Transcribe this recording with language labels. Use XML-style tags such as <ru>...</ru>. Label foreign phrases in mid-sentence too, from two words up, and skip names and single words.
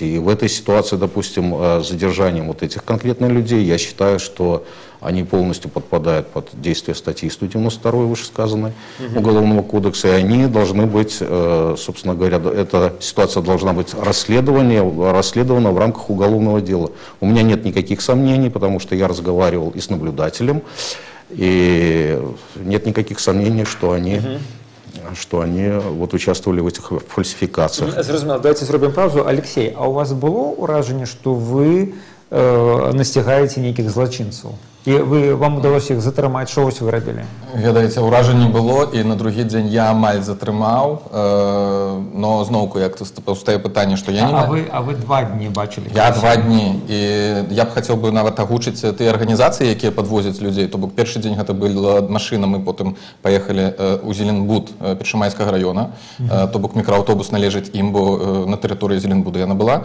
<ru>И в этой ситуации, допустим, с задержанием вот этих конкретных людей, я считаю, что они полностью подпадают под действие статьи 192 вышесказанной Уголовного кодекса, и они должны быть, собственно говоря, эта ситуация должна быть расследована в рамках уголовного дела. У меня нет никаких сомнений, потому что я разговаривал и с наблюдателем, и нет никаких сомнений, что они вот участвовали в этих фальсификациях.</ru> <uk>Зрозуміло, давайте зробимо паузу.</uk> <ru>Алексей, а у вас было уражение, что вы настигаете неких злочинцев?</ru> <uk>І вам удалося їх затримати, що ось ви робили?</uk> <be>Ведаеце, ўражанне было, і на другі дзень я амаль затрымаў, но зноўку, як паўстае пытанне, што я не... А вы 2 дні бачили? Я 2 дні, і я б хацеў бы нават агучыць тыя арганізацыі, якія падвозяць людзей. То бок першы дзень гэта была машына, мы потым паехалі ў Зеленбуд Першамайскага раёна, то бок мікрааўтобус належыць ім, бо на тэрыторыі Зеленбуда яна была.</be>